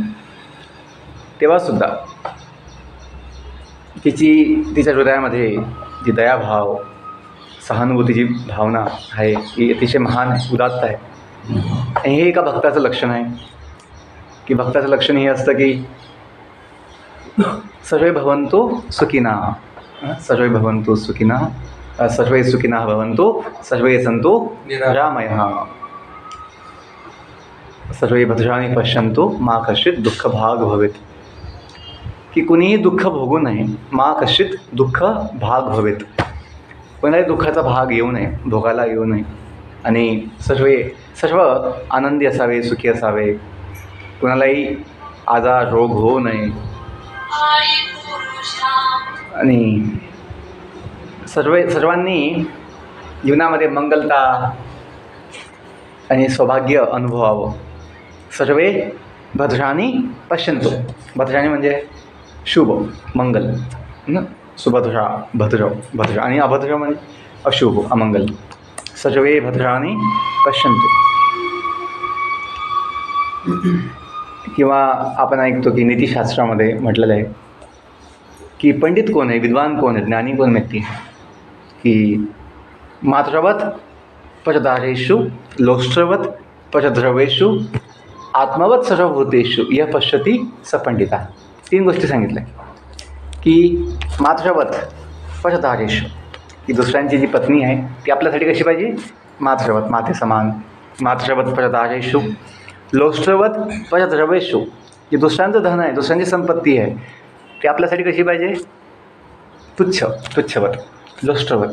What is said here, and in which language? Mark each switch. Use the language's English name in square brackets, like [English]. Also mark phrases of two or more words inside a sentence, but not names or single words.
[Marathi] तेव्हासुद्धा तिच्या हृदयामध्ये जी दयाभाव सहानुभूतीची भावना आहे ही अतिशय महान आहे, उदात्त आहे. आणि हे एका भक्ताचं लक्षण आहे की भक्ताचं लक्षण हे असतं की [Sanskrit] सर्वे भवन्तु सुखिनः, सर्वे भवन्तु सुखिनः, सर्वे सुखिनः भवन्तु, सर्वे सन्तु निरामयः, सर्वे भद्राणि पश्यन्तु मा कश्चित् दुःखभाग् भवेत्. [Marathi] की कुणीही दुःख भोगू नये, [Sanskrit] मा कश्चित् दुःख भाग भवेत. [Marathi] कोणालाही दुःखाचा भाग येऊ नये, भोगायला येऊ नये. आणि सर्व आनंदी असावे, सुखी असावे. कुणालाही आजार रोग होऊ नये. आणि सर्वांनी जीवनामध्ये मंगलता आणि सौभाग्य अनुभवावं. [Sanskrit] सर्वे भद्राणि पश्यन्तु. [Marathi] भद्राणि म्हणजे शुभ मंगल, सुभद्रा भद्र आणि अभद्र म्हणजे अशुभ अमंगल. [Sanskrit] सर्वे भद्राणि पश्यन्तु. [Marathi] किंवा आपण ऐकतो की नीतिशास्त्रामध्ये म्हटलेलं आहे की पंडित कोण आहे, विद्वान कोण आहे, ज्ञानी कोण व्यक्ती आहे की [Sanskrit] मात्रवत पचधारेषु लोष्ट्रवत पचद्रवेषु आत्मवत सर्वभूतेषु यः पश्यति स पंडिता. [Marathi] 3 गोष्टी सांगितल्या की [Sanskrit] मात्रवत पचधारेषु [Marathi] की दुसऱ्यांची जी पत्नी आहे ती आपल्यासाठी कशी पाहिजे, मात्रवत माते समान. [Sanskrit] मात्रवत पचधारेषु लोष्ट्रवत पचद्रवेषु [Marathi] जे दुसऱ्यांचं धन आहे, दुसऱ्यांची संपत्ती आहे ती आपल्यासाठी कशी पाहिजे, तुच्छवत लोष्ट्रवत.